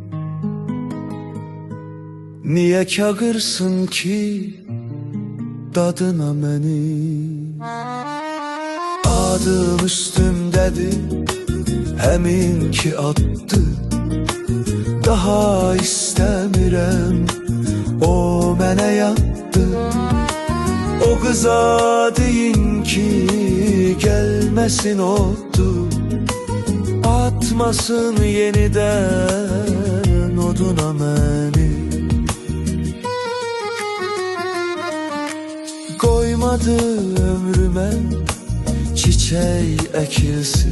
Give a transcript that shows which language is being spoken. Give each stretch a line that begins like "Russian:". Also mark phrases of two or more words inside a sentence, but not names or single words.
Azerbaijani: Niye kağırsın ki dadına məni? Adım üstümdədir, həmin ki addı. Daha istəmirəm, o mənə yatdı.
Turkish: O kıza deyin ki gelmesin oldu. Atmasın yeniden oduna beni. Koymadı ömrüme çiçeği ekilsin.